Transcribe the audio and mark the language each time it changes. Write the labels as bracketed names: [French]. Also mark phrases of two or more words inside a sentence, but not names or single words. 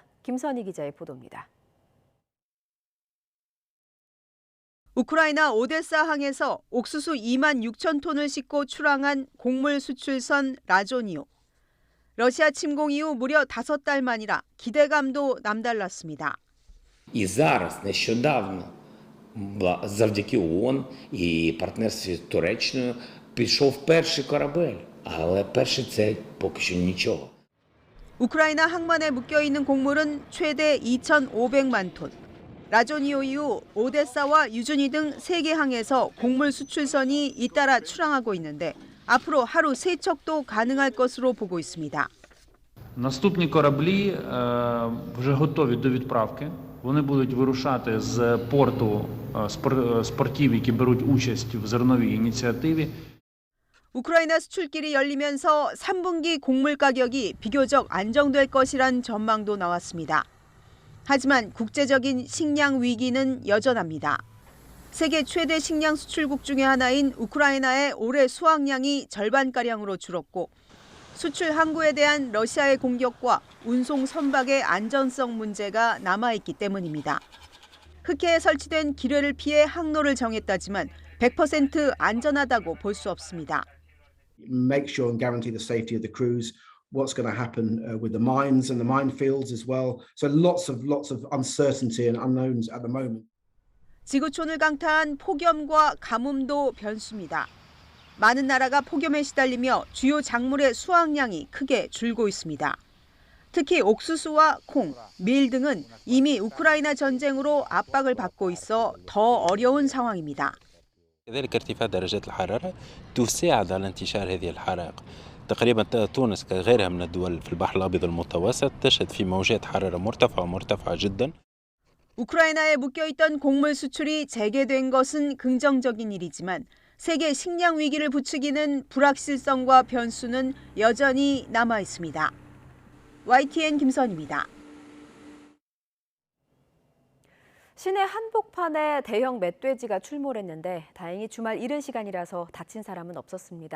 [Korean] 김선희 기자의 보도입니다. 우크라이나 오데사 항에서 옥수수 2만 6천 톤을 싣고 출항한 곡물 수출선 라조니오. 러시아 침공 이후 무려 5달 만이라 기대감도 남달랐습니다. [Ukrainian] І зараз нещодавно завдяки ООН і партнерстві з Туреччиною пішов перший корабель, але перший це поки що нічого. [Korean] 우크라이나 항만에 묶여있는 곡물은 최대 2,500만 톤. 라조니오 이후 오데사와 유주니 등 3개 항에서 곡물 수출선이 잇따라 출항하고 있는데 앞으로 하루 3척도 가능할 것으로 보고 있습니다. [Ukrainian] Наступні кораблі вже готові до відправки. Вони будуть вирушати з порту з портів, які беруть участь в зерновій ініціативі. [Korean] 우크라이나 수출길이 열리면서 3분기 곡물 가격이 비교적 안정될 것이란 전망도 나왔습니다. 하지만 국제적인 식량 위기는 여전합니다. 세계 최대 식량 수출국 중의 하나인 우크라이나의 올해 수확량이 절반가량으로 줄었고 수출 항구에 대한 러시아의 공격과 운송 선박의 안전성 문제가 남아있기 때문입니다. 흑해에 설치된 기뢰를 피해 항로를 정했다지만 100% 안전하다고 볼 수 없습니다. [English] Make sure and guarantee the safety of the crews. What's going to happen with the mines and the minefields as well. So lots of uncertainty and unknowns at the moment. [Korean] 지구촌을 강타한 폭염과 가뭄도 변수입니다. 많은 나라가 폭염에 시달리며 주요 작물의 수확량이 크게 줄고 있습니다. 특히 옥수수와 콩, 밀 등은 이미 우크라이나 전쟁으로 압박을 받고 있어 더 어려운 상황입니다. [Arabic] كذلك ارتفاع درجات الحرارة تساعد على انتشار هذه الحرائق. تقريبا تونس كغيرها من الدول في البحر الأبيض المتوسط تشهد في موجات حرارة مرتفعة جدا. [Korean] 우크라이나에 묶여있던 곡물 수출이 재개된 것은 긍정적인 일이지만 세계 식량 위기를 부추기는 불확실성과 변수는 여전히 남아 있습니다. YTN 김선입니다. 시내 한복판에 대형 멧돼지가 출몰했는데 다행히 주말 이른 시간이라서 다친 사람은 없었습니다.